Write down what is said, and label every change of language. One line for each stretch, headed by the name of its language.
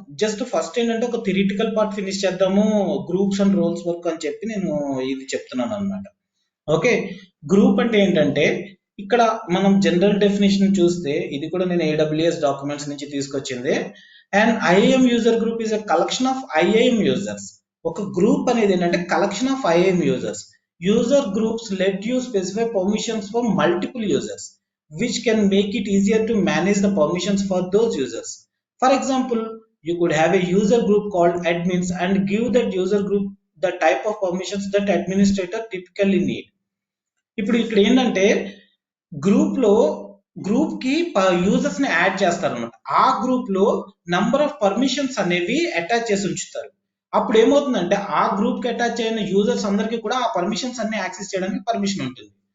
Telugu: Just first ఏంటంటే ఒక theoretical part finish చేద్దాము, గ్రూప్స్ అండ్ రోల్స్ వర్క్ అని చెప్పి నేను ఇది చెప్తున్నాను అనమాట. ఓకే, గ్రూప్ అంటే ఏంటంటే ఇక్కడ మనం జనరల్ డెఫినేషన్ చూస్తే, ఇది కూడా నేను AWS డాక్యుమెంట్స్ నుంచి తీసుకొచ్చింది.
English: And IAM user group is a collection of IAM users.
Telugu: ఒక గ్రూప్ అనేది ఏంటంటే
English: Collection of IAM users. User groups let you specify permissions for multiple users which can make it easier to manage the permissions for those users. For example, you could have a user group called admins and give that user group the type of permissions that administrator typically need.
Telugu: ఇప్పుడు ఇక్కడ ఏంటంటే group కి users ని add చేస్తారు అనమాట. ఆ group లో number of permissions అనేవి అటాచ్ చేసి ఉంచుతారు. అప్పుడు ఏమవుతుందంటే ఆ గ్రూప్ కి అటాచ్ అయిన యూజర్స్ అందరికీ కూడా ఆ పర్మిషన్స్ అన్ని యాక్సెస్ చేయడానికి పర్మిషన్ ఉంటుంది.